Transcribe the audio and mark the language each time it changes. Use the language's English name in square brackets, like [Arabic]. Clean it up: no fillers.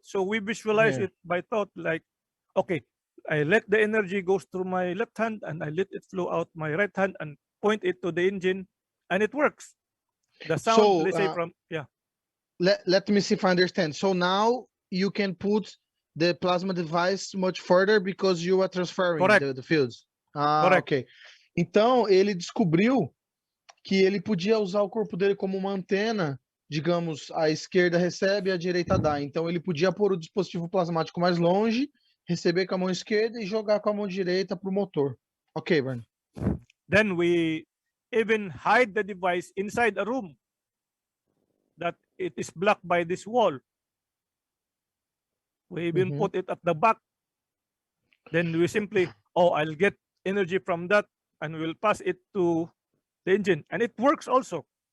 [English] So we visualize it by thought, like, okay, I let the energy goes through my left hand and I let it flow out my right hand and point it to the engine, and it works. The sound, So, let's say, from, let me see if I understand. So now you can put the plasma device much further because you are transferring the fields. Ok. [Portuguese] Então, ele descobriu que ele podia usar o corpo dele como uma antena, digamos, a esquerda recebe, a direita dá. Então, ele podia pôr o dispositivo plasmático mais longe, receber com a mão esquerda e jogar com a mão direita para o motor. [English] Ok, Vernie. Then we even hide the device inside a room that it is blocked by this wall. We even put it at the back. Then we simply, I'll get energy from that and we'll pass it to the engine. And it works also.